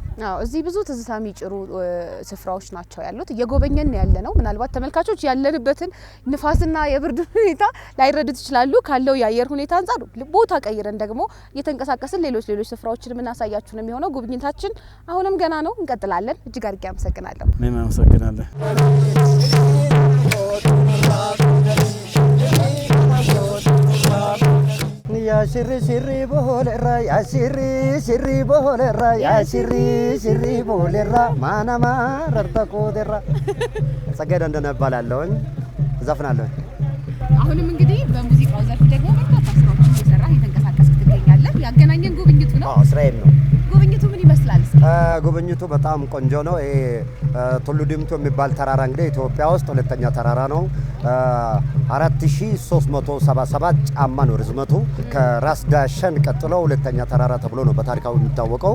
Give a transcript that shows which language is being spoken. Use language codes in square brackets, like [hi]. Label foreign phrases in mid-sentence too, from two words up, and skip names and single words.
[am] አዎ እዚህ ብዙ ትዝታ የሚጭሩ ስፍራዎች ናቸው ያሉት። እየጎበኘን ያለ ነው። ምናልባት ተመልካቾች ያለንበትን ንፋስና የብርድ ሁኔታ ላይረዱት ይችላሉ። ካለው የአየር ሁኔታ አንጻር ቦታ ቀይረን ደግሞ እየተንቀሳቀስን ሌሎች ስፍራዎችን የምናሳያችሁ ነው የሚሆነው። ጉብኝታችን አሁንም ገና ነው፣ እንቀጥላለን። እጅግ አድርጌ አመሰግናለሁ። እኔም አመሰግናለሁ። [om] Ya shiri boholera, ya shiri boholera, ya shiri boholera, mana mararta kodera. [am] ጸጋዬ ደንደነ እባላለሁኝ፣ እዘፍናለሁኝ። አሁንም እንግዲህ በሙዚቃው ዘርፍ ደግሞ በርካታ ስራዎችን እየሰራ እየተንቀሳቀስክ ትገኛለህ። ያገናኘን ጉብኝቱ ነው። አዎ ስራዬም ነው። ጉብኝቱ ምን ይመስላል? ጉብኝቱ በጣም ቆንጆ ነው። ይሄ ቱሉ ዲምቱ የሚባል ተራራ እንግዲህ ኢትዮጵያ ውስጥ ሁለተኛ ተራራ ነው። 4377 ጫማ ነው ርዝመቱ። ከራስ ዳሸን ቀጥሎ ሁለተኛ ተራራ ተብሎ ነው በታሪካው የሚታወቀው።